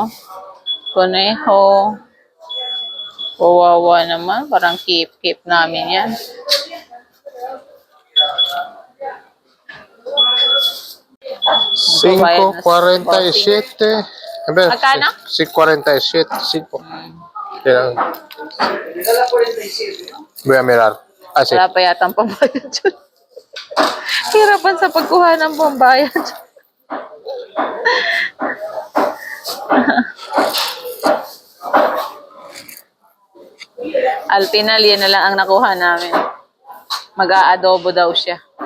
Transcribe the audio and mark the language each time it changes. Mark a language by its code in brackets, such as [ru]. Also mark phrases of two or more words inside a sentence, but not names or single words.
[tl] Kuneho. Kawawa naman. Parang keep namin yan. $5.47. Magkano? $5.47. Kaya, [es] voy a mirar. Ah, sí. [tl] Wala pa yata ang pambayad dyan. Hirapan sa pagkuha ng pambayad. Alpinal, yan na lang ang nakuha namin. Mag-aadobo daw siya.